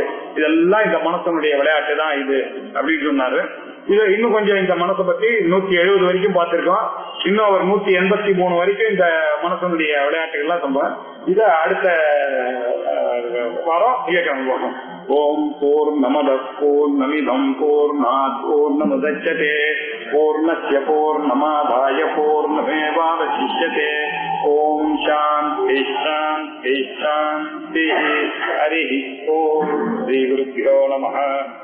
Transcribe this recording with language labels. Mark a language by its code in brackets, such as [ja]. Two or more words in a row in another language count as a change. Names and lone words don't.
[ta] இதெல்லாம் இந்த மனசனுடைய விளையாட்டு தான் இது அப்படின்னு சொன்னாரு. இது இன்னும் கொஞ்சம் இந்த மனசை பத்தி 170 வரைக்கும் பார்த்திருக்கோம். இன்னும் ஒரு 183 வரைக்கும் இந்த மனசனுடைய விளையாட்டுகள்லாம் சொல்றேன். இத அடுத்த வாரம் இயக்கம் போகணும். [sa] ओम् पूर्णमद पूर्णमिदं पूर्णात् पूर्णमुदच्यते पूर्णस्य पूर्णमादाय पूर्णमेवावशिष्यते. ओम् शान्ति शान्ति शान्ति. हरि ओम्. श्री गुरुभ्यो नमः.